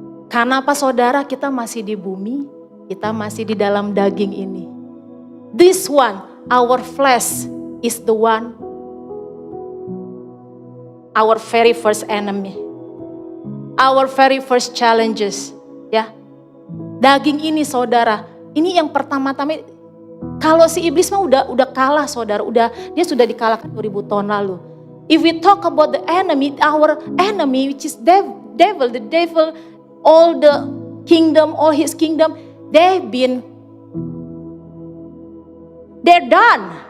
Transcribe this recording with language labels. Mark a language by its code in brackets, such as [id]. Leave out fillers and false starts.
[id] Karena apa saudara? Kita masih di bumi, kita masih di dalam daging ini. [en] This one, our flesh is the one, our very first enemy. Our very first challenges. [id] Ya, daging ini saudara, ini yang pertama-tama. Kalau si iblis mah udah kalah saudara, dia sudah dikalahkan 2000 tahun lalu. [en] If we talk about the enemy, our enemy which is the devil, all the kingdom, all his kingdom, they're done.